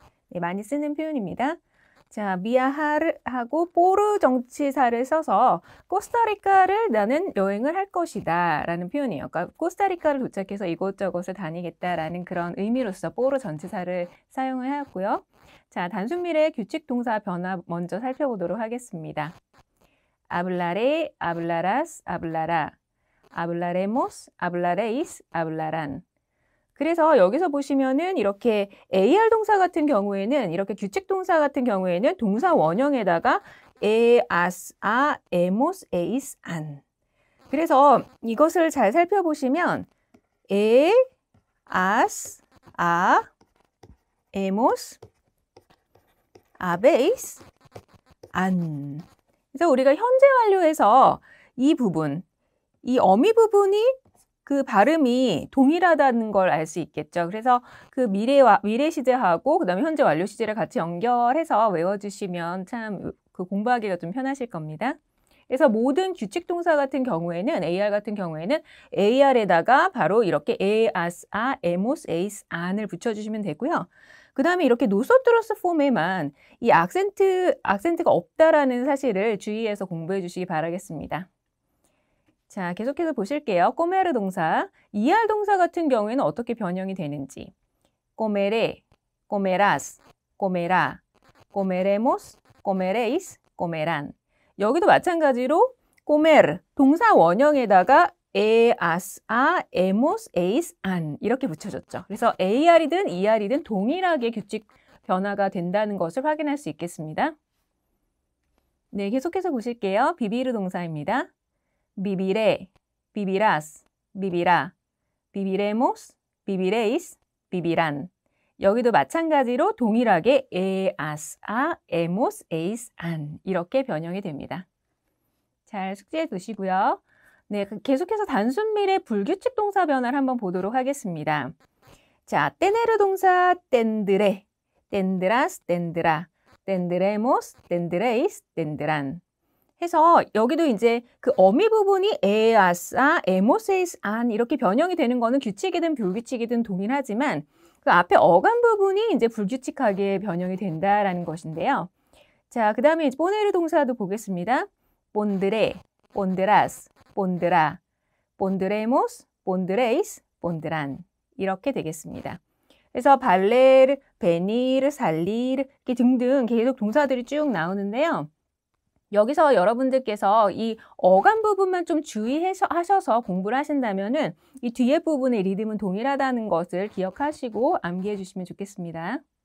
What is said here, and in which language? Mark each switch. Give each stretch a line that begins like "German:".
Korean: 네, 많이 쓰는 표현입니다. 자, viajar하고 por 정치사를 써서 코스타리카를 나는 여행을 할 것이다 라는 표현이에요. 그러니까 코스타리카를 도착해서 이곳저곳을 다니겠다라는 그런 의미로서 por 전치사를 사용을 하였고요. 자, 단순 미래 규칙 동사 변화 먼저 살펴보도록 하겠습니다.
Spanish: hablaré, hablarás, hablará. hablaremos, hablaréis, hablarán.
Korean: 그래서 여기서 보시면은 이렇게 AR 동사 같은 경우에는 이렇게 규칙 동사 같은 경우에는 동사 원형에다가 as, a, hemos, eis, an. 그래서 이것을 잘 살펴보시면 as, a, hemos, habéis, an. 그래서 우리가 현재 완료에서 이 부분, 이 어미 부분이 그 발음이 동일하다는 걸 알 수 있겠죠. 그래서 그 미래 시제하고 그다음에 현재 완료 시제를 같이 연결해서 외워주시면 참 그 공부하기가 좀 편하실 겁니다. 그래서 모든 규칙 동사 같은 경우에는 AR 같은 경우에는 AR에다가 바로 이렇게 as, a, hemos, eis, an을 붙여주시면 되고요. 그 다음에 이렇게 노소트러스 폼에만 이 악센트가 없다라는 사실을 주의해서 공부해 주시기 바라겠습니다. 자, 계속해서 보실게요. 꼬메르 동사, ER 동사 같은 경우에는 어떻게 변형이 되는지.
Spanish: comeré, comerás, comerá, comeremos, comeréis, comerán.
Korean: 여기도 마찬가지로 comer, 동사 원형에다가 as, a, hemos, eis, an 이렇게 붙여줬죠. 그래서 AR이든 ER이든 동일하게 규칙 변화가 된다는 것을 확인할 수 있겠습니다. 네, 계속해서 보실게요. 비비르 동사입니다.
Spanish: viviré, vivirás, vivirá, viviremos, viviréis, vivirán.
Korean: 여기도 마찬가지로 동일하게 as, a, hemos, eis, an 이렇게 변형이 됩니다. 잘 숙지해 두시고요. 네, 계속해서 단순 미래 불규칙 동사 변화를 한번 보도록 하겠습니다.
Spanish: 자, tener 동사 tendré, tendrás, tendrá, tendremos, tendréis, tendrán.
Korean: 해서 여기도 이제 그 어미 부분이 as, a, hemos, eis, an 이렇게 변형이 되는 거는 규칙이든 불규칙이든 동일하지만 그 앞에 어감 부분이 이제 불규칙하게 변형이 된다라는 것인데요. 자, 그 다음에 poner 동사도 보겠습니다.
Spanish: pondré, pondrás, pondrá, pondremos, pondréis, pondrán
Korean: 이렇게 되겠습니다. 그래서 발레르, 베니르, 살리르 이렇게 등등 계속 동사들이 쭉 나오는데요. 여기서 여러분들께서 이 어감 부분만 좀 주의하셔서 공부를 하신다면은 이 뒤에 부분의 리듬은 동일하다는 것을 기억하시고 암기해 주시면 좋겠습니다.